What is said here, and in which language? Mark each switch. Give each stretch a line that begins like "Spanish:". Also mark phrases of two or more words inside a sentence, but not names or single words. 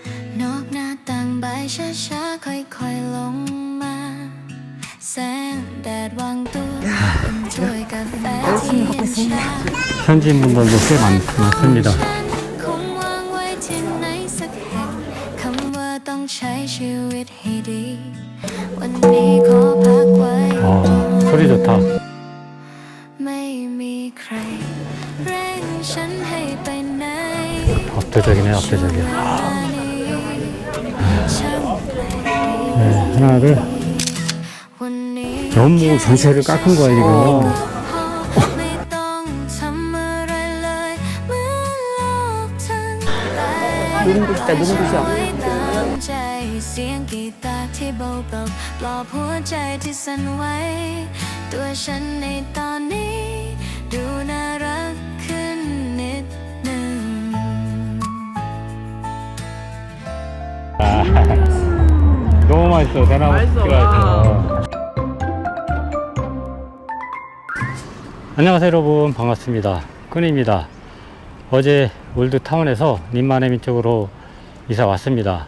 Thai: นอกหน้าต่างใบช้าๆค่อยๆลงมาแสงแดดวางตัวเป็นถ้วยกาแฟที่เย็นชา
Korean: 현지인분들도 꽤 많습니다.
Thai: คงวางไว้ที่ไหนสักแห่งคำว่าต้องใช้ชีวิตให้ดีวันนี้ขอพักไว้
Korean: 소리 좋다.
Thai: ไม่มีใครเร่งฉันให้ไปไหน
Korean: 압도적이네, 압도적이야.
Thai: ช่างแปลก
Korean: 네, 하나를
Thai: วันนี้
Korean: 너무 전체를 깎은 거야, 지금.
Thai: ไม่ต้องทำอะไรเลยเหมือนโลกทั้งใบ
Korean: 눈부시다, 눈부셔.
Thai: ตามใจเสียงกีตาร์ที่เบาๆปลอบหัวใจที่สั่นไหวตัวฉันในตอนนี้ดูน่ารักขึ้นนิดหนึ่ง
Korean: 너무 맛있어, 대나무 찍어야죠. 안녕하세요, 여러분. 반갑습니다. 끈입니다. 어제 올드타운에서 님만 해민 쪽으로 이사 왔습니다.